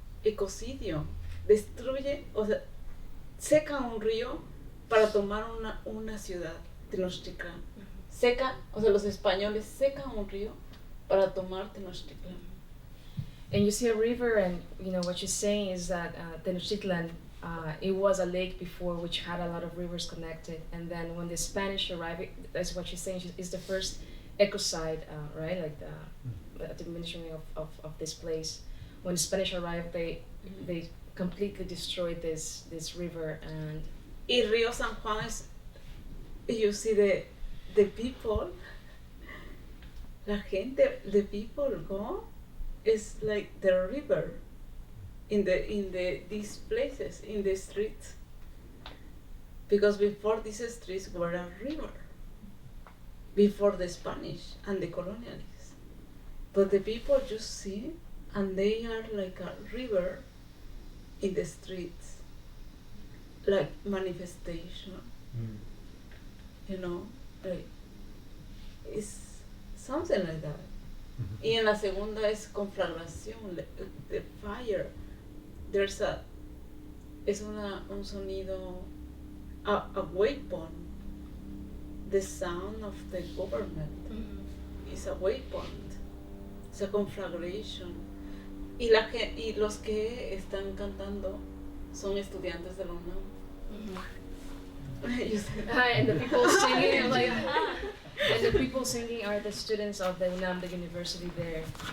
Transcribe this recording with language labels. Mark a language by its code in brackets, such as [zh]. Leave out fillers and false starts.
[es] Ecocidio, destruye, o sea, secan un río para tomar una ciudad, Tenochtitlán. Secan, o sea, los españoles secan un río para tomar Tenochtitlán. [en] And you see a river, and what she's saying is that Tenochtitlan, it was a lake before which had a lot of rivers connected, and then when the Spanish arrived, that's what she's saying, it's the first ecocide, right, like the diminishing of this place. When the Spanish arrived, they completely destroyed this river. And y Río San Juan you see the people, [es] la gente, [en] the people go, is like the river in these places, in the streets, because before these streets were a river, before the Spanish and the colonialists, but the people just see, and they are like a river in the streets, like manifestation, like it's something like that. [es] Y en la segunda es conflagración, [en] the fire. [es] Es un sonido [en] a weapon. The sound of the government is a weapon. It's a conflagration. [es] Y los que están cantando son estudiantes de la UNAM. [en] And the people singing, like, and the people singing are the students of the UNAM, the university there.